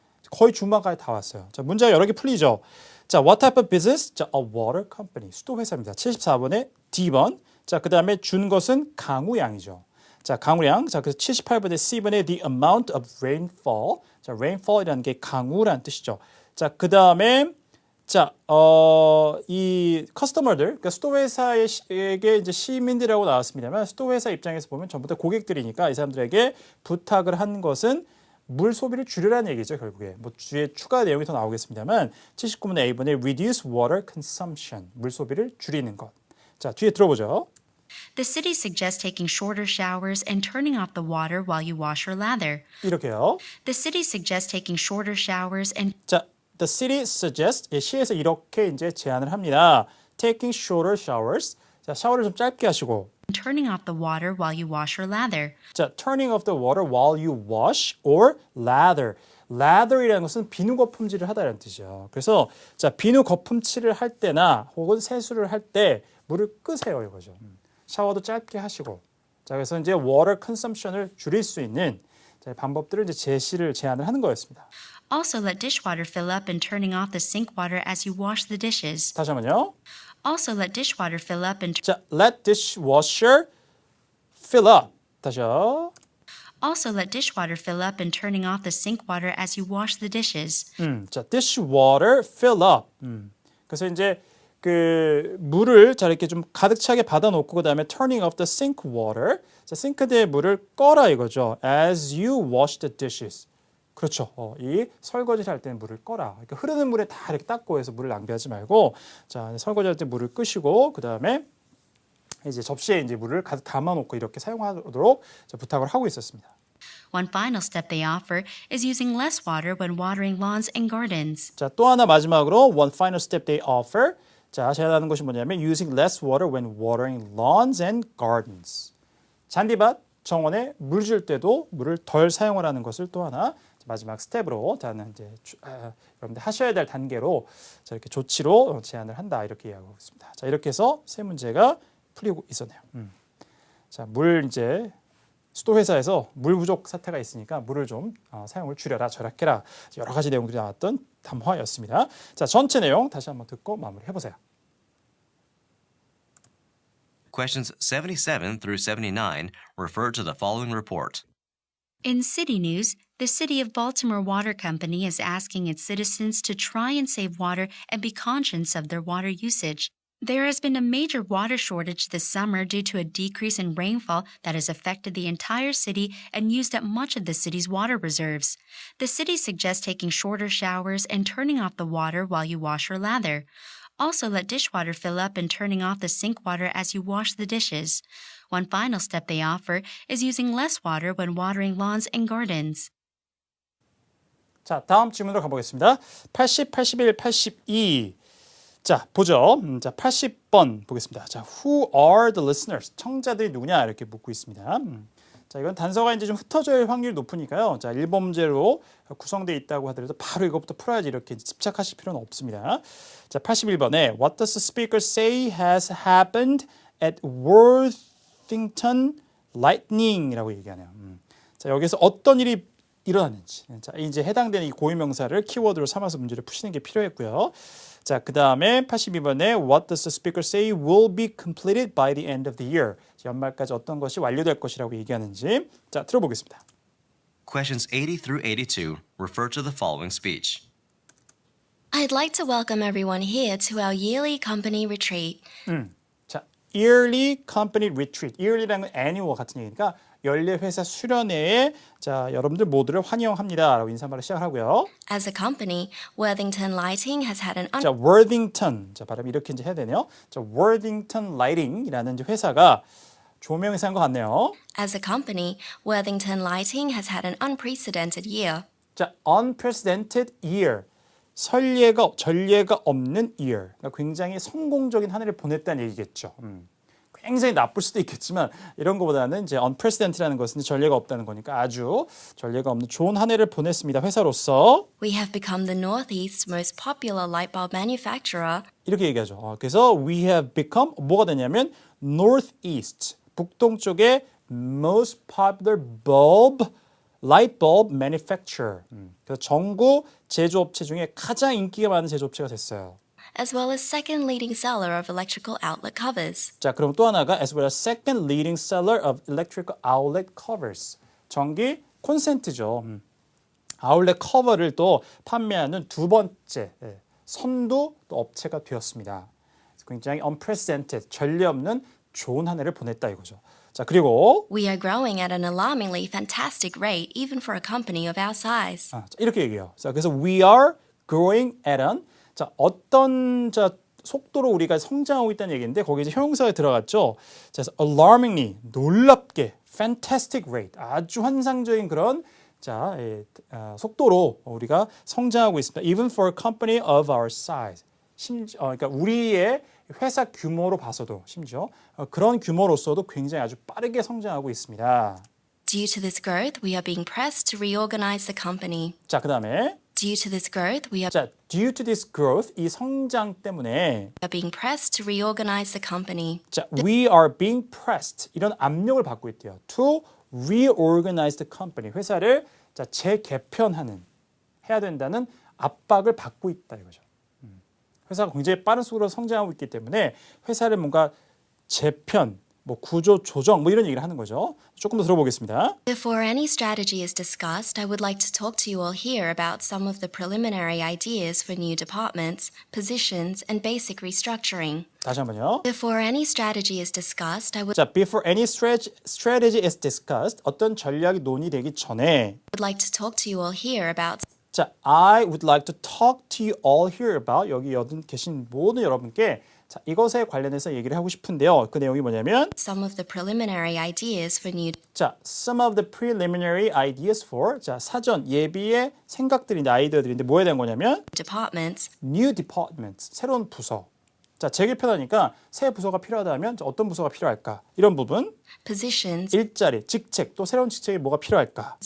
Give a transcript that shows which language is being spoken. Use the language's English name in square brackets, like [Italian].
[Korean] 거의 중반까지 다 왔어요. 자, 문제가 여러 개 풀리죠. 자, [English] what type of business? [Korean] 자, [English] a water company. [Korean] 수도 회사입니다. 74번에 D번. 자, 그 다음에 준 것은 강우량이죠. 자, 강우량. 자, 그래서 78번에 C번에 [English] the amount of rainfall. [Korean] 자, rainfall이라는 게 강우라는 뜻이죠. 자, 그 다음에 자, 이 커스터머들, 그러니까 수도 회사에게 이제 시민들이라고 나왔습니다만 수도 회사 입장에서 보면 전부 다 고객들이니까 이 사람들에게 부탁을 한 것은 물 소비를 줄이라는 얘기죠, 결국에. 뭐 뒤에 추가 내용이 더 나오겠습니다만 79번의 A번에 [English] reduce water consumption, [Korean] 물 소비를 줄이는 것. 자, 뒤에 들어보죠. [English] The city suggests taking shorter showers and turning off the water while you wash or lather. [Korean] 이렇게요. [English] The city suggests taking shorter showers and [Korean] 자, [English] the city suggests, [Korean] 시에서 이렇게 이제 제안을 합니다. [English] Taking shorter showers. [Korean] 자, 샤워를 좀 짧게 하시고 [English] turning off the water while you wash or lather. 자, turning off the water while you wash or lather. [Korean] lather이라는 것은 비누 거품질을 하다라는 뜻이죠. 그래서 자, 비누 거품칠을 할 때나 혹은 세수를 할 때 물을 끄세요, 이거죠. 샤워도 짧게 하시고. 자, 그래서 이제 water consumption을 줄일 수 있는 자, 방법들을 이제 제안을 하는 거였습니다. [English] Also, let dishwater fill up and turning off the sink water as you wash the dishes. [Korean] 다시 한번요. [English] Also, let dishwater fill up and 자, let dishwasher fill up. [Korean] 다시요. [English] also let dishwater fill up and turning off the sink water as you wash the dishes. 자, dishwater fill up. [Korean] 그래서 이제 그 물을 자 이렇게 좀 가득 차게 받아놓고 그 다음에 [English] turning off the sink water. [Korean] 자, 싱크대의 물을 꺼라 이거죠. [English] As you wash the dishes. [Korean] 그렇죠. 이 설거지를 할 때는 물을 꺼라. 그러니까 흐르는 물에 다 이렇게 닦고 해서 물을 낭비하지 말고 자, 설거지할 때 물을 끄시고 그 다음에 이제 접시에 이제 물을 가득 담아놓고 이렇게 사용하도록 부탁을 하고 있었습니다. [English] One final step they offer is using less water when watering lawns and gardens. 자, [Korean] 또 하나 마지막으로 [English] one final step they offer. 자, [Korean] 제안하는 것이 뭐냐면 [English] using less water when watering lawns and gardens. 잔디밭, [Korean] 정원에 물 줄 때도 물을 덜 사용하라는 것을 또 하나 마지막 스텝으로 저는 이제 여러분들 하셔야 될 단계로 자, 이렇게 조치로 제안을 한다 이렇게 이야기하고 있습니다. 자, 이렇게 해서 세 문제가 풀리고 있었네요. 자, 물 이제 수도 회사에서 물 부족 사태가 있으니까 물을 좀 사용을 줄여라, 절약해라 여러 가지 내용들이 나왔던 담화였습니다. 자, 전체 내용 다시 한번 듣고 마무리해 보세요. [English] Questions 77 through 79 refer to the following report. In city news, the City of Baltimore Water Company is asking its citizens to try and save water and be conscious of their water usage. There has been a major water shortage this summer due to a decrease in rainfall that has affected the entire city and used up much of the city's water reserves. The city suggests taking shorter showers and turning off the water while you wash or lather. Also, let dishwater fill up and turning off the sink water as you wash the dishes. One final step they offer is using less water when watering lawns and gardens. [Korean] 자, 다음 질문으로 가보겠습니다. 80, 81, 82. 자, 보죠. 자, 80번 보겠습니다. 자, [English] who are the listeners? [Korean] 청자들이 누구냐? 이렇게 묻고 있습니다. 자, 이건 단서가 이제 좀 흩어질 확률이 높으니까요. 자, 1번 문제로 구성되어 있다고 하더라도 바로 이것부터 풀어야지 이렇게 집착하실 필요는 없습니다. [English] 자, 81번에 What does the speaker say has happened at Worthington Lightning이라고 얘기하네요. [Korean] 자, 여기서 어떤 일이 일어났는지. 자, 이제 해당되는 이 고유명사를 키워드로 삼아서 문제를 푸시는 게 필요했고요. [English] 자, [Korean] 그 다음에 82번에 [English] What does the speaker say will be completed by the end of the year? [Korean] 연말까지 어떤 것이 완료될 것이라고 얘기하는지. 자, 들어보겠습니다. [English] Questions 80 through 82 refer to the following speech. I'd like to welcome everyone here to our yearly company retreat. 자, yearly company retreat. [Korean] yearly라는 건 annual 같은 얘기니까 연례 회사 수련회에 자, 여러분들 모두를 환영합니다라고 인사말로 시작하고요. [English] As a company, Worthington Lighting has had an 자, Worthington. [Korean] 자, 발음 이렇게 이제 해야 되네요. 자, Worthington Lighting이라는 이제 회사가 조명 회사인 것 같네요. [English] As a company, Worthington Lighting has had an unprecedented year. [Korean] 자, [English] unprecedented year. [Korean] 전례가 없는 year. 그러니까 굉장히 성공적인 한 해를 보냈다는 얘기겠죠. 굉장히 나쁠 수도 있겠지만 이런 것보다는 이제 unprecedented라는 것은 전례가 없다는 거니까 아주 전례가 없는 좋은 한 해를 보냈습니다. 회사로서 [English] We have become the Northeast's most popular light bulb manufacturer. [Korean] 이렇게 얘기하죠. [English] 그래서 we have become [Korean] 뭐가 되냐면 [English] Northeast 북동쪽의 most popular light bulb manufacturer. [Korean] 그래서 전국 제조업체 중에 가장 인기가 많은 제조업체가 됐어요. [English] as well as second leading seller of electrical outlet covers. 자, [Korean] 그럼 또 하나가 [English] as well as second leading seller of electrical outlet covers. [Korean] 전기 콘센트죠. 아울렛 커버를 또 판매하는 두 번째 선두 또 업체가 되었습니다. 굉장히 unprecedented, 전례 없는 좋은 한 해를 보냈다 이거죠. 자, 그리고 [English] We are growing at an alarmingly fantastic rate even for a company of our size. [Korean] 자, 이렇게 얘기해요. 자, 그래서 [English] we are growing at an [Korean] 자, 어떤 속도로 우리가 성장하고 있다는 얘기인데 거기에 이제 형용사가 들어갔죠. 자, 그래서 alarmingly 놀랍게 [English] fantastic rate [Korean] 아주 환상적인 그런 자, 속도로 우리가 성장하고 있습니다. [English] Even for a company of our size. [Korean] 그러니까 우리의 회사 규모로 봐서도 심지어 그런 규모로서도 굉장히 아주 빠르게 성장하고 있습니다. [English] Due to this growth, we are being pressed to reorganize the company. [Korean] 자, 그다음에 [English] Due to this growth, we are 자, due to this growth [Korean] 이 성장 때문에 [English] being pressed to reorganize the company. [Korean] 자, [English] we are being pressed [Korean] 이런 압력을 받고 있대요. [English] To reorganize the company [Korean] 회사를 자, 재개편하는 해야 된다는 압박을 받고 있다 이거죠. 회사가 굉장히 빠른 속도로 성장하고 있기 때문에 회사를 뭔가 재편, 뭐 구조 조정 뭐 이런 얘기를 하는 거죠. 조금 더 들어보겠습니다. [English] Before any strategy is discussed, I would like to talk to you all here about some of the preliminary ideas for new departments, positions, and basic restructuring. [Korean] 다시 한번요. [English] Before any strategy is discussed, I would 자, before any strategy is discussed [Korean] 어떤 전략이 논의되기 전에 [English] like to talk to you all here about 자, I would like to talk to you all here about [Korean] 여기 계신 모든 여러분께 자, 이것에 관련해서 얘기를 하고 싶은데요. 그 내용이 뭐냐면 [English] some of the preliminary ideas for new [Korean] 자, [English] some of the preliminary ideas for [Korean] 자, 사전 예비의 생각들인데 아이디어들인데 뭐에 대한 거냐면 [English] departments, new departments [Korean] 새로운 부서 자, 제 얘기 편하니까 새 부서가 필요하다면 어떤 부서가 필요할까? 이런 부분, [English] positions, [Korean] 일자리, 직책, 또 새로운 직책이 뭐가 필요할까?